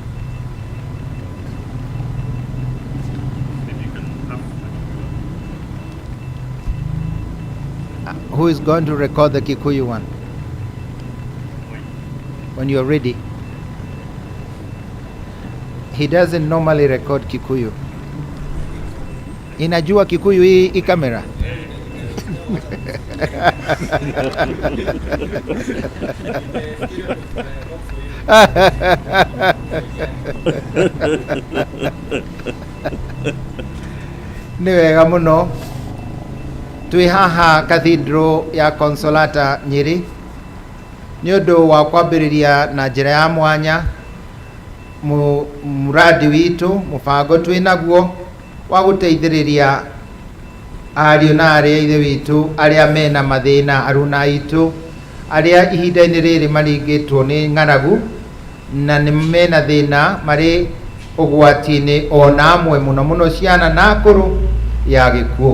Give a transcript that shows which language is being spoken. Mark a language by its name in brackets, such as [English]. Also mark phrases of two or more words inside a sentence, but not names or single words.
[English] Who is going to record the Kikuyu one? When you're ready. He doesn't normally record Kikuyu. [Swahili] Inajua Kikuyu hii kamera? [Kikuyu] Ni wega muno twi haha Cathedral ya Consolata NYERI ni undu wa kwambiriria na njira ya mwanya muradi witu mubango twi naguo wa guteithiriria ariu na aria ithe witu aria mena mathina aruna aitu aria ihinda-ini riri maringitwo ni ng'aragu na ni mena thina mari ugwati-ini ona amwe muno muno ciana na akuru ya gikuo.